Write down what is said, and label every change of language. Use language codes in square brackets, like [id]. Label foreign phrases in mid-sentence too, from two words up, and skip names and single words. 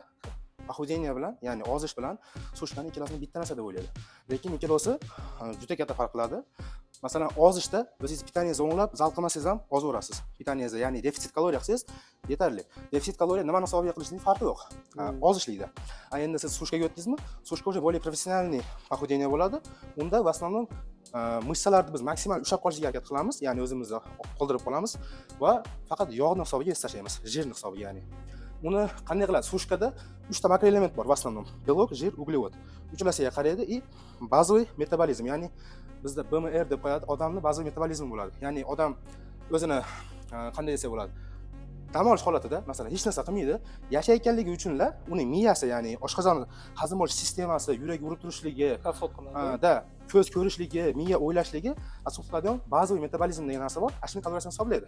[uz] Pохудение bilan, ya'ni ozish bilan sushkani ikkalasini bitta narsa deb o'ylaydi. Lekin ikkalasi juda katta farq qiladi. Masalan, ozishda o'zingiz pitaniyangizni o'nglab, zal qilmasangiz ham ozaverasiz. Pitaniyangizni, ya'ni defitsit kaloriya qilsangiz yetarli. Defitsit kaloriya nimani hisobiga qilishning farqi yo'q. Ozishlikda. Endi siz sushkaga o'tdingizmi? [ru] Sushka уже более профессиональный похудение bo'ladi. [uz] Unda [ru] в основном [uz] mышsalarni biz maksimal ushlab qolishga harakat qilamiz, ya'ni o'zimizda qoldirib qolamiz va faqat yog'ni hisobiga esa tashlaymiz, jirni hisobiga ya'ni. Uni qanday qiladi? Sushkada 3 ta makroelement bor, [ru] в основном. [uz] Belok, jir, углевод. Uchalasiga qaraydi и bazaviy metabolizm, ya'ni bizda BMR deb qo'yadi, odamning bazaviy metabolizmi bo'ladi. Ya'ni odam o'zini qanday desa bo'ladi? Dam olish holatida, masalan, hech narsa qilmaydi, yashayotganligi uchunla uni miyasi, ya'ni oshqozon hazm olish sistemasi, yurak urib turishligi, da ko'z ko'rishligi, miya o'ylashligi asosiy qiladigan bazaviy metabolizm degan narsa bor. Ashuni kaloriyasini hisoblaydi.